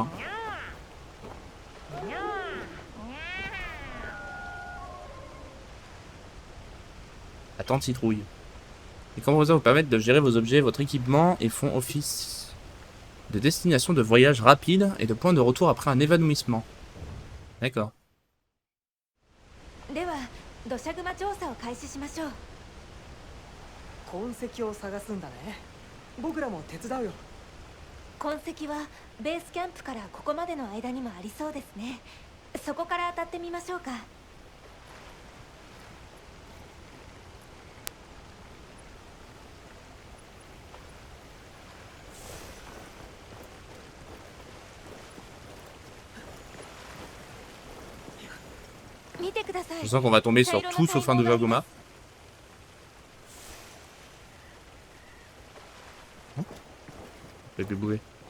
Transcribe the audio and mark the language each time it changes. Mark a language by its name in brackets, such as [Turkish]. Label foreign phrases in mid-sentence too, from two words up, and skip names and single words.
[French] Hein. La tente citrouille. Les composants vous permettent de gérer vos objets, votre équipement et font office de destination de voyage rapide et de point de retour après un évanouissement. D'accord. [Japanese] では土砂熊調査を開始しましょう。痕跡を探すんだね。僕らも手伝うよ。痕跡はベースキャンプからここまでの間にもありそうですね。そこから当たってみましょうか。見てください。 [French] Je sens qu'on va tomber sur tout sauf un de Jagoma. Je vais plus bouger.